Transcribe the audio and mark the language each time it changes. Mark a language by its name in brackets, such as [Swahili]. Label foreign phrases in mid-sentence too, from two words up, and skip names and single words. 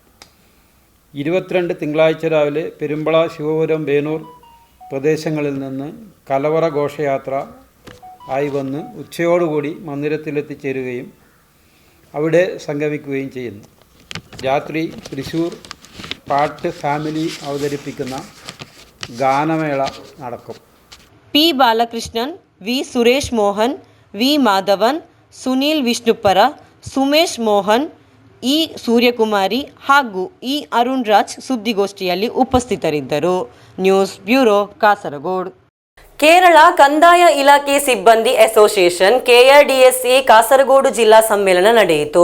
[Malayalam] 22 തിങ്കളാഴ്ച രാവിലെ പെരുമ്പള, ശിവപുരം, വേണൂർ പ്രദേശങ്ങളിൽ നിന്ന് കലവറ ഘോഷയാത്ര ആയി വന്ന് ഉച്ചയോടുകൂടി മന്ദിരത്തിലെത്തിച്ചേരുകയും അവിടെ സംഗമിക്കുകയും ചെയ്യുന്നു. രാത്രി തൃശ്ശൂർ പാട്ട് ഫാമിലി അവതരിപ്പിക്കുന്ന ഗാനമേള നടക്കും. പി. ബാലകൃഷ്ണൻ, വി. സുരേഷ് മോഹൻ, വി. മാധവൻ, [Kannada] ಸುನೀಲ್ ವಿಷ್ಣುಪರ, ಸುಮೇಶ್ ಮೋಹನ್, ಇ. ಸೂರ್ಯಕುಮಾರಿ ಹಾಗೂ ಇ. ಅರುಣ್ ರಾಜ್ ಸುದ್ದಿಗೋಷ್ಠಿಯಲ್ಲಿ ಉಪಸ್ಥಿತರಿದ್ದರು. [English] news bureau, [Kannada] ಕಾಸರಗೋಡು. ಕೇರಳ ಕಂದಾಯ ಇಲಾಖೆ ಸಿಬ್ಬಂದಿ ಅಸೋಸಿಯೇಷನ್ KRDSA ಕಾಸರಗೋಡು ಜಿಲ್ಲಾ ಸಮ್ಮೇಳನ ನಡೆಯಿತು.